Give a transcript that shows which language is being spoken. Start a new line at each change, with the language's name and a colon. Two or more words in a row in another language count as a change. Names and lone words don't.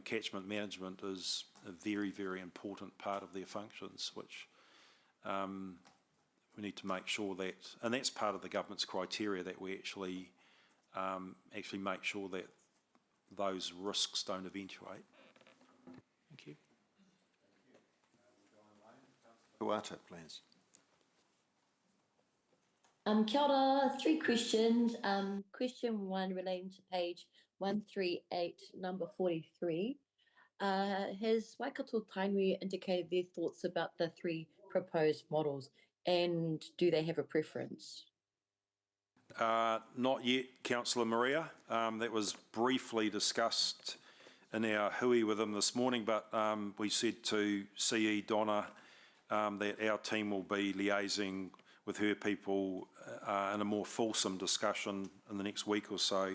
English: Catchment management is a very, very important part of their functions, which we need to make sure that, and that's part of the government's criteria, that we actually make sure that those risks don't eventuate. Thank you. Huata, please.
Māori: Kia ora,
English: 3 questions. Question 1 relating to page 138, number 43. Has Waikato Tainui indicated their thoughts about the 3 proposed models, and do they have a preference? Not yet, Councillor Maria. That was briefly discussed in our hui with them this morning, but we said to CE Donna that our team will be liaising with her people in a more fulsome discussion in the next week or so.